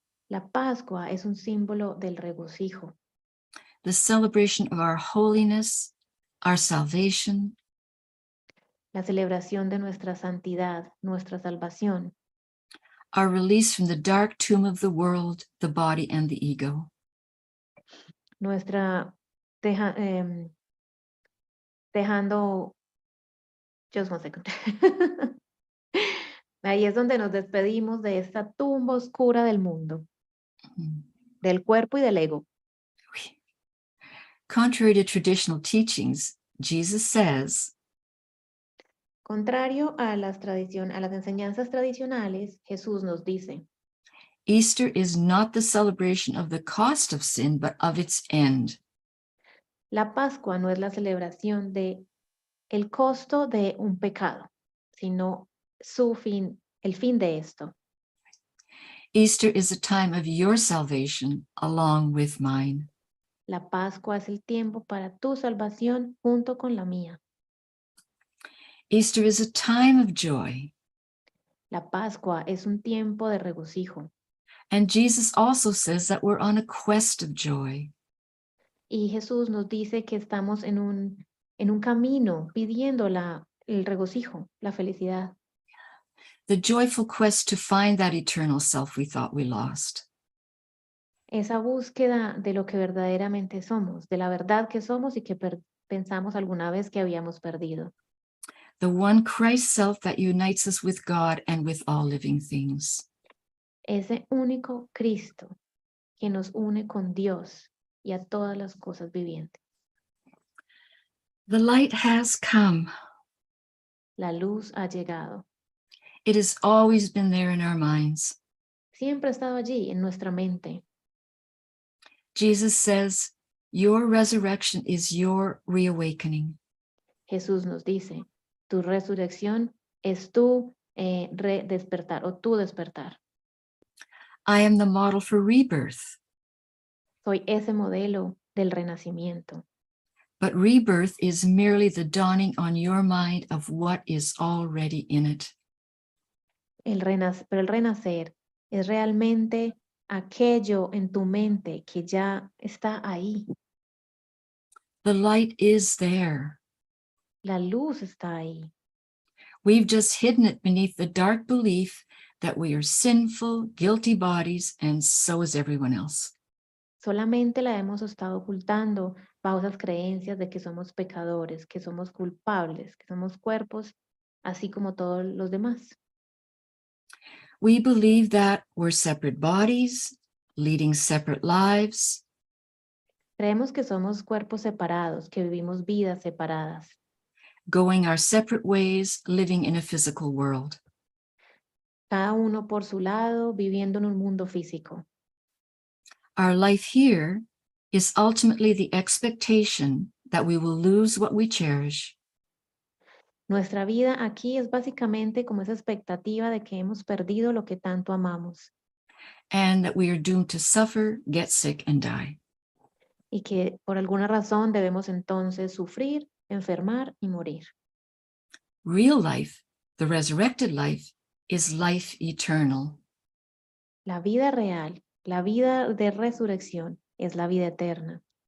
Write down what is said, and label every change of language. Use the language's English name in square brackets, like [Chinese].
[Spanish] La Pascua es un símbolo del regocijo. [English] The celebration of our holiness, our salvation. [Spanish] La celebración de nuestra santidad, nuestra salvación. [English] Our release from the dark tomb of the world, the body, and the ego. [Spanish] Nuestra dejando, [English] just one second. [Spanish] Ahí es donde nos despedimos de esta tumba oscura del mundo, del cuerpo y del ego. [English] Contrary to traditional teachings, Jesus says, [Spanish] contrario a las enseñanzas tradicionales, Jesús nos dice, [English] Easter is not the celebration of the cost of sin, but of its end. [Spanish] La Pascua no es la celebración de el costo de un pecado, sino su fin, el fin de esto. [English] Easter is a time of your salvation along with mine. [Spanish] La Pascua es el tiempo para tu salvación junto con la mía. [English] Easter is a time of joy. [Spanish] La Pascua es un tiempo de regocijo. [English] And Jesus also says that we're on a quest of joy. [Spanish] Y Jesús nos dice que estamos en un camino pidiendo el regocijo, la felicidad. [English] The joyful quest to find that eternal self we thought we lost. [Spanish] Esa búsqueda de lo que verdaderamente somos, de la verdad que somos y que pensamos alguna vez que habíamos perdido. [English] The one Christ self that unites us with God and with all living things. [Spanish] Ese único Cristo que nos une con Dios y a todas las cosas vivientes. [English] The light has come. [Spanish] La luz ha llegado. [English] It has always been there in our minds. [Spanish] Siempre ha estado allí en nuestra mente. [English] Jesus says, your resurrection is your reawakening. [Spanish] Jesús nos dice, tu resurrección es tu despertar o tu despertar. [English] I am the model for rebirth. [Spanish] Soy ese modelo del renacimiento. [English] But rebirth is merely the dawning on your mind of what is already in it. [Spanish] Pero el renacer es realmente aquello en tu mente que ya está ahí. [English] The light is there. [Spanish] La luz está ahí. [English] We've just hidden it beneath the dark belief that we are sinful, guilty bodies, and so is everyone else. [Spanish] Solamente la hemos estado ocultando bajo esas creencias de que somos pecadores, que somos culpables, que somos cuerpos, así como todos los demás. [English] We believe that we're separate bodies, leading separate lives. [Spanish] Creemos que somos cuerpos separados, que vivimos vidas separadas. [English] Going our separate ways, living in a physical world. [Spanish] Cada uno por su lado, viviendo en un mundo físico. [English] Our life here is ultimately the expectation that we will lose what we cherish. [Spanish] Nuestra vida aquí es básicamente como esa expectativa de que hemos perdido lo que tanto amamos. [English] And that we are doomed to suffer, get sick, and die. [Spanish] Y que por alguna razón debemos entonces sufrir, enfermar y morir. [English] Real life, the resurrected life, is life eternal. [Spanish] La vida real, la vida de resurrección, es la vida eterna.